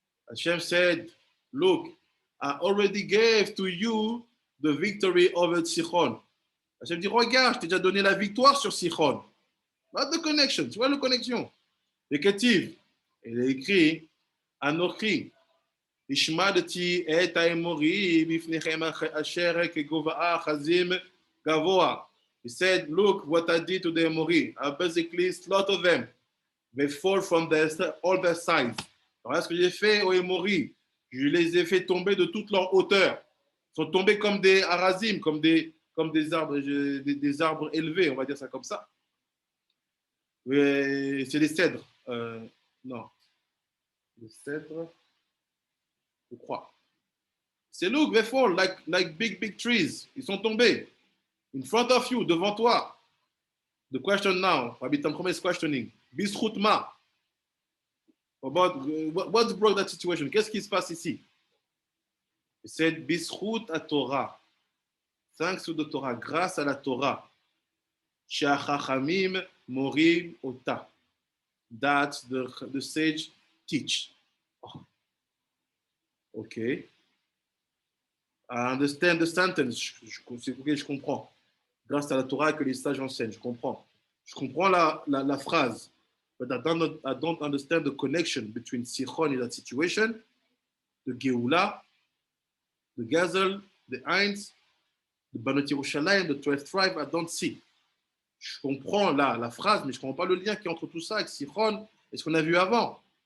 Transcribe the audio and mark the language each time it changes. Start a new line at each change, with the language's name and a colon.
English: Hashem said, look, I already gave to you the victory over Sichon.
French: Hashem dit, regarde, je t'ai déjà donné la victoire sur Sichon.
English: Not the connection.
French: Tu vois la connexion? Le Ketiv, il est écrit, Anochi, Ishmadati et Aimori, Bifnechem Asher Kegovaa Chazim Gavoa.
English: He said, look what I did to the Amori. I basically slaughtered them. They fall from all their sides.
French: Alors, ce que j'ai fait aux Amori, je les ai fait tomber de toute leur hauteur. Ils sont tombés comme des arazim, comme des arbres élevés, on va dire ça comme ça. C'est des cèdres. Non. Les cèdres, je crois. C'est
English: look, they fall like big trees.
French: Ils sont tombés.
English: in front of you,
French: devant toi.
English: The question now, Rabbi Tamchoma is questioning, Bizchut ma? About what brought that situation?
French: Qu'est-ce qui se passe ici?
English: He said, Bizchut a Torah. Thanks to the Torah,
French: grâce à la Torah.
Hebrew: She'achachamim morim ota.
English: That the sage teach. Oh. Okay. I understand the sentence.
French: Je comprends. Grâce à la Torah que les sages enseignent, je comprends. Je comprends la phrase.
English: But I don't understand the connection between Sichon in that situation, the Geula, the Gazel, the Eins, the Banot Yerushalayim, the 12th tribe. I don't see.
French: Je comprends la phrase, mais je ne comprends pas le lien qui est entre tout ça avec Sichon et ce qu'on a vu avant.